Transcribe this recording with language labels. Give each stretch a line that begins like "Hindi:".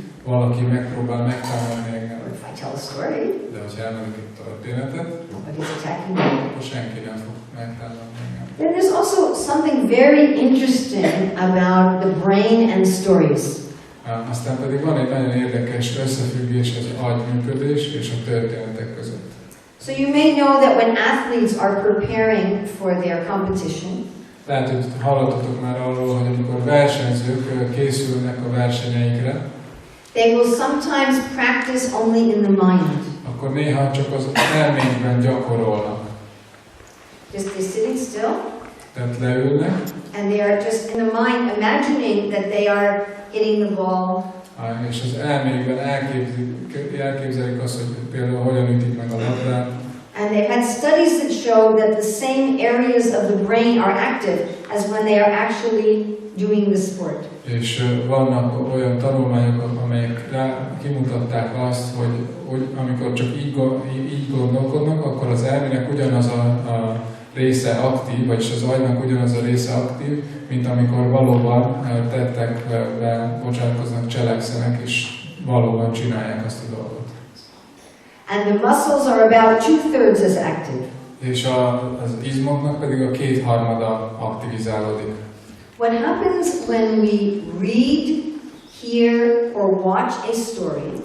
Hungarian: Valaki megpróbál megtámadni engem.
English: Or if I tell a story,
Hungarian: De ha elmondok egy történetet,
English: nobody's attacking me.
Hungarian: akkor senki nem fog megtámadni engem.
English: Then there's also something very interesting about the brain and stories.
Hungarian: Aztán pedig van egy nagyon érdekes összefüggés az agyműködés és a történetek között.
English: So you may know that when athletes are preparing for their competition,
Hungarian: Lehet, hogy hallottatok már arról, hogy amikor versenyzők készülnek a versenyeikre,
English: they will sometimes practice only in the mind.
Hungarian: akkor néha csak az elménkben gyakorolnak.
English: Just they're sitting still,
Hungarian: Tehát leülnek,
English: and they are just in the mind imagining that they are hitting the ball,
Hungarian: és az elmékben elképzelik azt, hogy például hogyan ütik meg a labdát,
English: and they've had studies that show that the same areas of the brain are active as when they are actually doing the sport.
Hungarian: és vannak olyan tanulmányok, amelyek kimutatták azt, hogy amikor csak így gondolkodnak, akkor az elmének ugyanaz a része aktív, vagyis az agynak ugyanaz a része aktív, mint amikor valóban tettekbe bocsátkoznak, cselekszenek, és valóban csinálják azt a dolgot.
English: And the muscles are about 2/3 as active.
Hungarian: És az izmoknak pedig a 2/3 aktivizálódik.
English: What happens when we read, hear, or watch a story